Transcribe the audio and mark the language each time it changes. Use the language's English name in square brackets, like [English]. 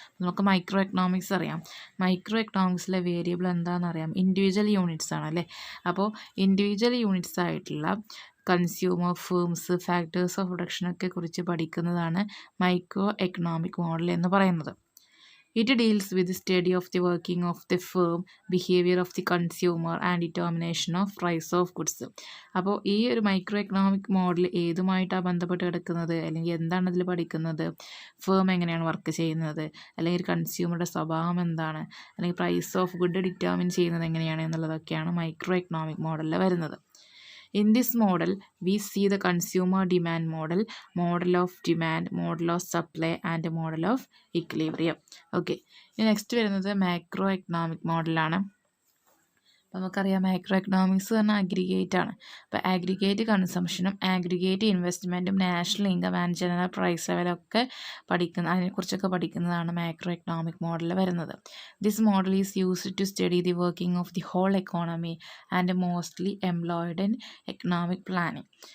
[Malayalam] നമുക്ക് micro economics അറിയാം. Micro എക്കണോമിക്സിലെ variable എന്താണെന്ന് അറിയാം, ഇൻഡിവിജ്വൽ യൂണിറ്റ്സ് ആണ് അല്ലേ. അപ്പോൾ ഇൻഡിവിജ്വൽ യൂണിറ്റ്സ് ആയിട്ടുള്ള കൺസ്യൂമർ, ഫേംസ്, ഫാക്ടേഴ്സ് ഓഫ് പ്രൊഡക്ഷനൊക്കെ കുറിച്ച് പഠിക്കുന്നതാണ് മൈക്രോ എക്കണോമിക് മോഡൽ എന്ന് പറയുന്നത്. [English] It deals with the study of the working of the firm, behavior of the consumer and determination of price of goods. [Malayalam] അപ്പോൾ ഈ ഒരു മൈക്രോ എക്കണോമിക് മോഡൽ ഏതുമായിട്ടാണ് ബന്ധപ്പെട്ട് കിടക്കുന്നത്, അല്ലെങ്കിൽ എന്താണ് അതിൽ പഠിക്കുന്നത്? ഫേം എങ്ങനെയാണ് വർക്ക് ചെയ്യുന്നത്, അല്ലെങ്കിൽ കൺസ്യൂമറുടെ സ്വഭാവം എന്താണ്, അല്ലെങ്കിൽ പ്രൈസ് ഓഫ് ഗുഡ് ഡിറ്റർമിൻ ചെയ്യുന്നത് എങ്ങനെയാണ് എന്നുള്ളതൊക്കെയാണ് മൈക്രോ എക്കണോമിക് മോഡലിൽ വരുന്നത്. [English] In this model, we see the consumer demand model, model of demand, model of supply and model of equilibrium. Okay, next [Malayalam] വരുന്നത് മാക്രോ എക്കണോമിക് മോഡലാണ്. നമുക്കറിയാം മൈക്രോ എക്കണോമിക്സ് പറഞ്ഞാൽ aggregate ആണ്. അപ്പോൾ aggregate കൺസംഷനും aggregate ഇൻവെസ്റ്റ്മെൻറ്റും national income and general price ലെവലൊക്കെ അതിനെക്കുറിച്ചൊക്കെ പഠിക്കുന്നതാണ് micro economic മോഡലിൽ വരുന്നത്. [English] This model is used to study the working of the whole economy and mostly employed in economic planning.